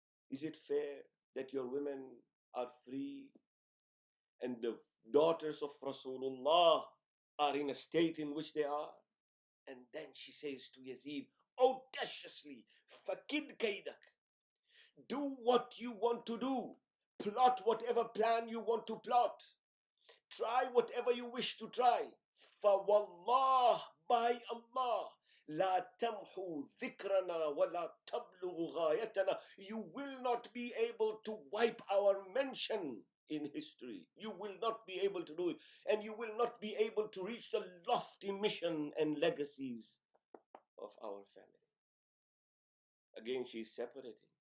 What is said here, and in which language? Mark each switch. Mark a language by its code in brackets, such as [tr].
[en] Is it fair that your women are free and the daughters of Rasulullah are in a state in which they are? And then she says to Yazid, audaciously, [ar] fakid kaidak. [en] Do what you want to do. Plot whatever plan you want to plot. Try whatever you wish to try. [ar] فَوَاللَّهِ, [en] by Allah, [ar] لَا تَمْحُوا ذِكْرَنَا وَلَا تَبْلُغُ غَايَتَنَا. [en] You will not be able to wipe our mention in history. You will not be able to do it. And you will not be able to reach the lofty mission and legacies of our family. Again, she is separating.